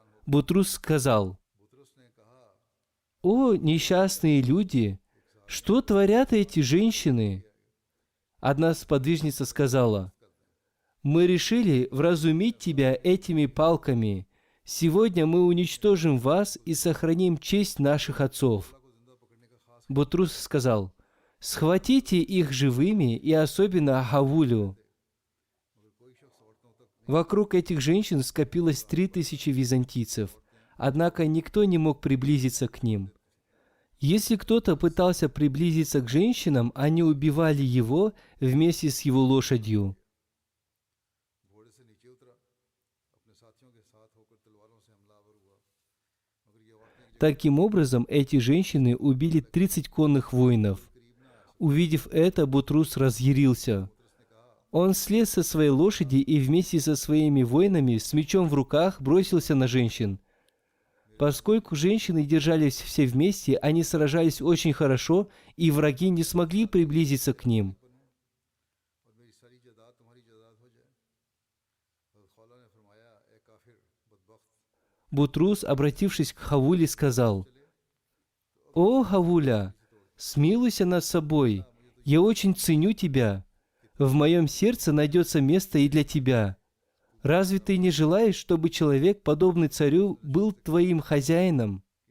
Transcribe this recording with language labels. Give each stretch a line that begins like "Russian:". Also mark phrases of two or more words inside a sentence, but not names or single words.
Russian: Бутрус сказал:
Urdu: بطرس نے کہا,
Russian: «О, несчастные люди! Что творят эти женщины?» Одна сподвижница сказала: «Мы решили вразумить тебя этими палками. Сегодня мы уничтожим вас и сохраним честь наших отцов». Бутрус сказал: «Схватите их живыми, и особенно Хавулю». Вокруг этих женщин скопилось 3000 византийцев, однако никто не мог приблизиться к ним. Если кто-то пытался приблизиться к женщинам, они убивали его вместе с его лошадью.
Urdu: گھوڑے سے نیچے اترا، اپنے ساتھیوں کے ساتھ ہو کر تلواروں سے حملہ آور ہوا، مگر یہ عورتیں
Russian: Таким образом, эти женщины убили 30 конных воинов. Увидев это, Бутрус разъярился. Он слез со своей лошади и вместе со своими воинами с мечом в руках бросился на женщин. Поскольку женщины держались все вместе, они сражались очень хорошо, и враги не смогли приблизиться к ним.
Urdu: اور میری ساری جائیداد تمہاری جائیداد ہو جائے. حضرت خولہ نے فرمایا، اے کافر بدبخت,
Russian: Бутрус, обратившись к Хавуле, сказал: «О, Хавуля, смилуйся над собой, я очень ценю тебя. В моем сердце найдется место и для тебя. Разве ты не желаешь, чтобы человек, подобный царю, был твоим хозяином?